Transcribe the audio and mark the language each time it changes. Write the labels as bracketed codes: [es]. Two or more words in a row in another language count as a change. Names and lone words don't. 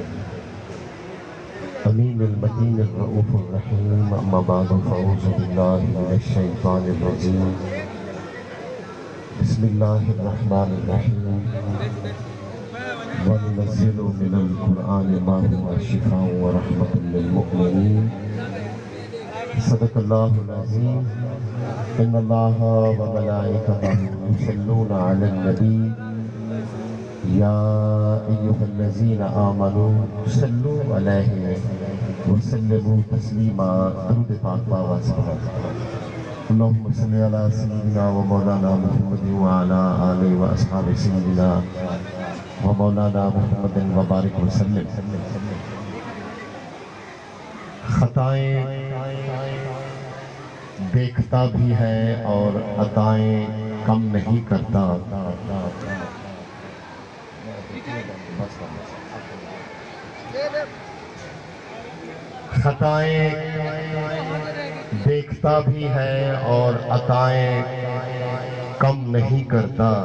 [ar] أمين المتين الرؤوف الرحيم، أما بعد فأعوذ بالله من الشيطان الرجيم، بسم الله الرحمن الرحيم، وننزل من القرآن ما هو شفاء ورحمة للمؤمنين. صدق الله العظيم. إن الله وملائكته يصلون على النبي يا أيها الذين آمنوا صلوا عليه وسلموا تسليما. [ur] درود پاک باوت [ar] اللهم صل على سيدنا ومولانا محمد وعلى آله وأصحاب سيدنا ومولانا محمد وبارك وسلم. [ur] خطائیں دیکھتا بھی ہے اور عطائیں کم نہیں کرتا. خطائیں دیکھتا بھی ہے اور عطائیں کم نہیں کرتا.